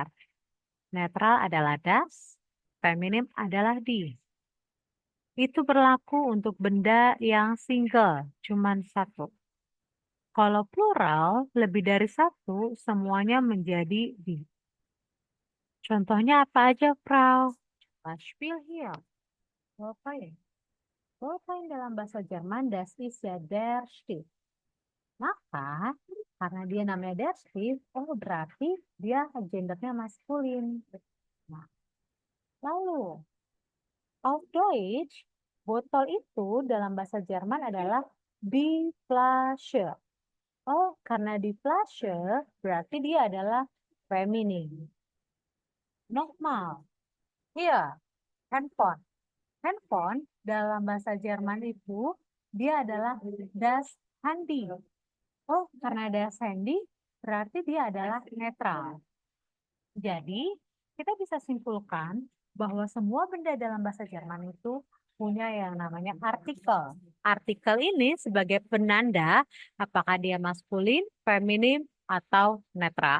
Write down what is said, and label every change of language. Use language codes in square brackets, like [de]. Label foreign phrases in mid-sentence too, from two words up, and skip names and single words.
[id] Netral adalah das, feminim adalah die. Itu berlaku untuk benda yang single, cuman satu. Kalau plural, lebih dari satu, semuanya menjadi die. Contohnya apa aja, Frau? [de] Beispiel hier. [id] Wolfgang. Wolfgang dalam bahasa Jerman, [de] das ist ja der Stift. [id] Maka, karena dia namanya [de] der Stift, [id] oh berarti dia gendernya maskulin. Nah, lalu, [de] auf Deutsch, [id] botol itu dalam bahasa Jerman adalah [de] die Flasche. [id] Oh, karena [de] die Flasche [id] berarti dia adalah feminin. Nochmal. Iya, handphone. Handphone dalam bahasa Jerman itu dia adalah [de] das Handy. [id] Oh, karena [de] das Handy [id] berarti dia adalah netral. Jadi, kita bisa simpulkan bahwa semua benda dalam bahasa Jerman itu punya yang namanya artikel. Artikel ini sebagai penanda apakah dia maskulin, feminim, atau netral.